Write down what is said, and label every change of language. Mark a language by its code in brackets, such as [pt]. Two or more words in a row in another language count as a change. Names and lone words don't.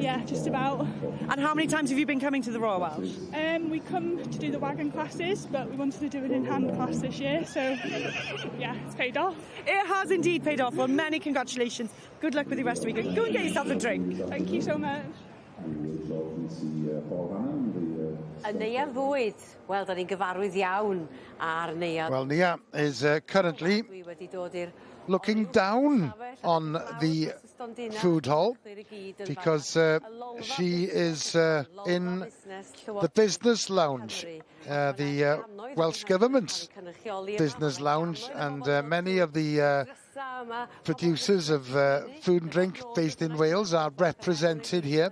[en] Yeah, just about. And how many times have you been coming to the Royal Welsh? We come to do the wagon classes, but we wanted to do an in-hand class this year, so yeah, it's paid off. It has indeed paid off. Well, many congratulations. Good luck with the rest of the weekend. Go and get yourself a drink. Thank you so much. [cy] Y Nia Fwyd. Wel, da ni'n gyfarwydd iawn ar Nia. [en] Well, Nia is currently looking down on the food hall because she is in the business lounge, the Welsh Government's business lounge, and many of the producers of food and drink based in Wales are represented here.